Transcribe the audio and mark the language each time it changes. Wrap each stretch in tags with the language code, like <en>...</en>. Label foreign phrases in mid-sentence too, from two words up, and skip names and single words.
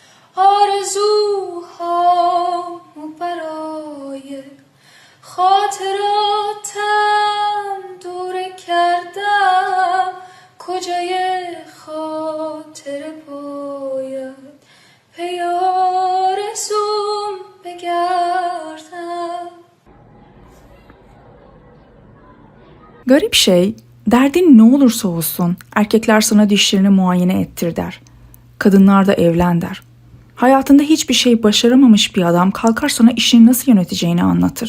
<fa>آرزوهامو برای خاطراتم دوره کردم کجای خاطر باید پی آرزوم بگردم.</fa> <tr>Garip şey, derdin ne olursa olsun erkekler sana dişlerini muayene ettir der. Kadınlar da evlen der. Hayatında hiçbir şey başaramamış bir adam kalkar sana işini nasıl yöneteceğini anlatır.</tr>